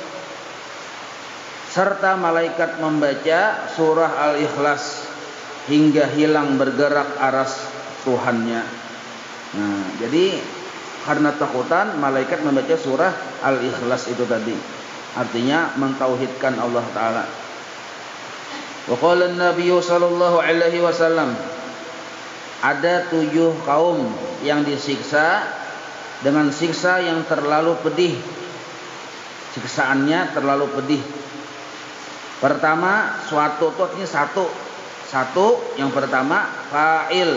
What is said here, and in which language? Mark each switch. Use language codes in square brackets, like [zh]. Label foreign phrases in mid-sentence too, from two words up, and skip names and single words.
[id] Serta malaikat membaca surah Al-Ikhlas hingga hilang bergerak aras Tuhannya. Nah, jadi karena takutan malaikat membaca surah Al-Ikhlas itu tadi. Artinya mentauhidkan Allah Ta'ala. [ar] وقال النبي صلى الله عليه وسلم, [id] ada 7 kaum yang disiksa dengan siksa yang terlalu pedih. Siksaannya terlalu pedih. Pertama, suatu itu artinya satu. Satu yang pertama fa'il.